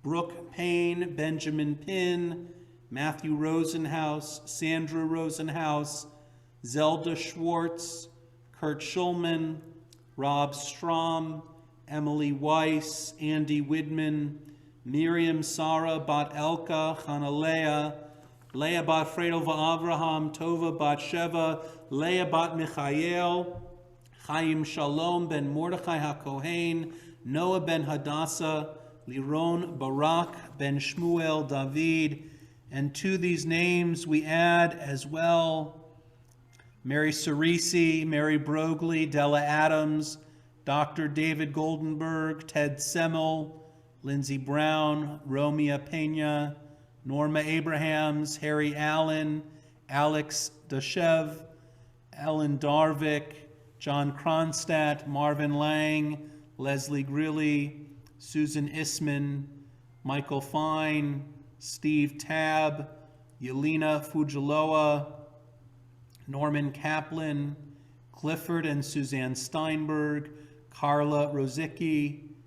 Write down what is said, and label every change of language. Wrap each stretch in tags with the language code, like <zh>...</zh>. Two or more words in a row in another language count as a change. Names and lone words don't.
<en>Brooke Payne, Benjamin Pinn, Matthew Rosenhaus, Sandra Rosenhaus, Zelda Schwartz, Kurt Schulman, Rob Strom, Emily Weiss, Andy Widman, Miriam Sarah Bat Elka, Chanalea, Leah Bat Fredel Avraham, Tova Bat Sheva, Leah Bat Michael, Chaim Shalom ben Mordechai HaKohen, Noah ben Hadassah, Liron Barak ben Shmuel David, and to these names we add as well Mary Cerisi, Mary Brogley, Della Adams, Dr. David Goldenberg, Ted Semmel, Lindsey Brown, Romea Pena, Norma Abrahams, Harry Allen, Alex Dashev, Ellen Darvik, John Kronstadt, Marvin Lang, Leslie Grilly, Susan Isman, Michael Fine, Steve Tabb, Yelena Fujiloa, Norman Kaplan, Clifford and Suzanne Steinberg, Carla Rosicki,</en>